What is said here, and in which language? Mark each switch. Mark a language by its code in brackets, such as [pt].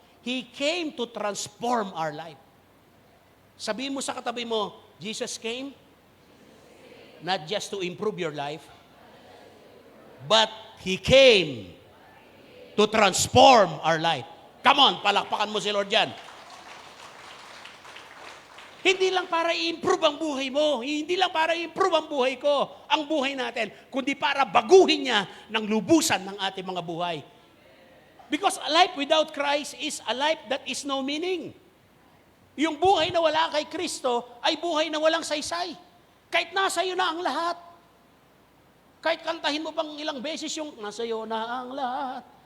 [en] He came to transform our life. [tl] Sabihin mo sa katabi mo, [en] Jesus came not just to improve your life, but He came to transform our life. [tl] Come on, palakpakan mo si Lord dyan. Hindi lang para i-improve ang buhay mo, hindi lang para i-improve ang buhay ko, ang buhay natin, kundi para baguhin niya ng lubusan ng ating mga buhay. [en] Because a life without Christ is a life that is no meaning. [tl] Yung buhay na wala kay Kristo ay buhay na walang saysay. Kahit nasa iyo na ang lahat. Kahit kantahin mo pang ilang beses yung nasa iyo na ang lahat.